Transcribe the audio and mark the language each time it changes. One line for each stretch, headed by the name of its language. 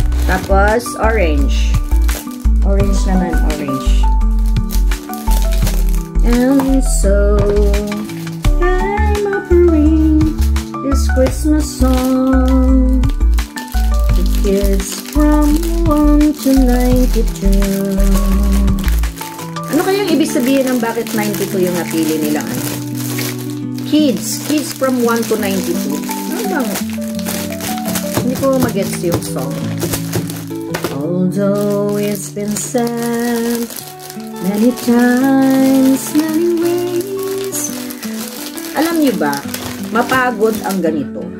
Filipino: Tapos, orange. Orange naman, orange.
English: And so, I'm offering this Christmas song to kids from 1 to 92.
Filipino: Ano kayang ibig sabihin ng bakit 92 yung napili nilang ano?
English: Kids from 1 to 92.
Filipino: Ano bang? Hindi ko mag-gets yung song.
English: Although it's been said many times, many ways.
Filipino: Alam niyo ba, mapagod ang ganito.